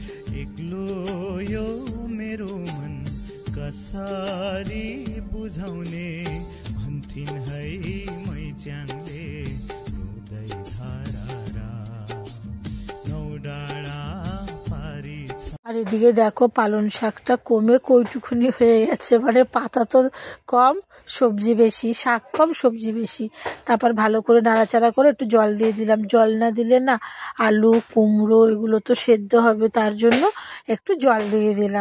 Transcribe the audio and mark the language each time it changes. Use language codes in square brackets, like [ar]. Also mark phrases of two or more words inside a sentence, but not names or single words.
[ne] एक्लो यो मेरो मन कसरी बुझाउने भन्थिन् है मैच्याङले रुदै धारा नौ डाँडा पारी छ। [bn] আর এদিকে দেখো পালং শাকটা কমে কইটুকুনি হয়ে গেছে, মানে পাতা তো কম সবজি বেশি, শাক কম সবজি বেশি। তারপর ভালো করে নাড়াচাড়া করে একটু জল দিয়ে দিলাম, জল না দিলে না আলু কুমড়ো এগুলো তো সেদ্ধ হবে, তার জন্য একটু জল দিয়ে দিলাম।